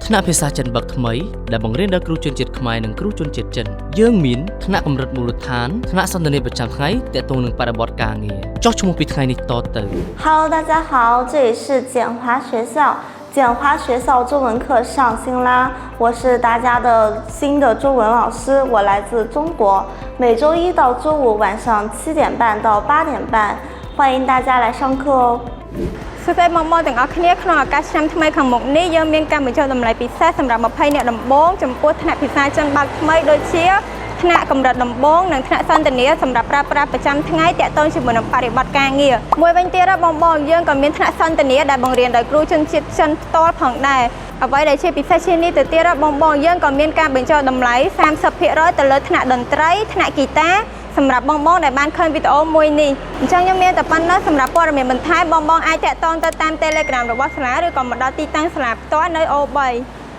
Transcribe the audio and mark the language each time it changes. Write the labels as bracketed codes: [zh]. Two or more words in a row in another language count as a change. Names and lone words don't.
[km] ថ្នាក់ភាសាចិនបាក់ថ្មីដែលបង្រៀនដល់គ្រូជនជាតិខ្មែរនិងគ្រូជនជាតិចិនយើងមានថ្នាក់កម្រិតមូលដ្ឋានថ្នាក់សន្ទនាប្រចាំថ្ងៃទាក់ទងនឹងបរិបទការងារចុះឈ្មោះពីថ្ងៃនេះតទៅ [zh] Hello， 大家好，这里是简华学校。简华学校中文课上新啦，我是大家的新的中文老师，我来自中国。每周一到周五晚上7点半到8点半，欢迎大家来上课哦。 [km] សួស្តីបងប្អូនទាំងអស់គ្នាក្នុងឱកាសឆ្នាំថ្មីខាងមុខនេះយើងមានការបញ្ចូលតម្លៃពិសេសសម្រាប់20អ្នកដំបូងចំពោះថ្នាក់ភាសា ចិនបាក់ថ្មីដូចជាថ្នាក់កម្រិតដំបូងនិងថ្នាក់សន្ទនាសម្រាប់ប្រើប្រាស់ប្រចាំថ្ងៃទាក់ទងជាមួយនឹងបរិបទការងារមួយវិញទៀតបងប្អូនយើងក៏មានថ្នាក់សន្ទនាដែលបង្រៀនដោយគ្រូជនជាតិចិនផ្ទាល់ផងដែរអ្វីដែលជាពិសេសជាងនេះទៅទៀតបងប្អូនយើងក៏មានការបញ្ចូលតម្លៃ 30% ទៅលើថ្នាក់តន្ត្រីថ្នាក់ហ្គីតាសម្រាប់បងប្អូនដែលបានឃើញវីដេអូមួយនេះអញ្ចឹងខ្ញុំមានតែប៉ុណ្ណឹងសម្រាប់ព័ត៌មានបន្ថែមបងប្អូនអាចតាក់ទងទៅតាម Telegram របស់សាលាឬក៏មកដល់ទីតាំងសាលាផ្ទាល់នៅ O3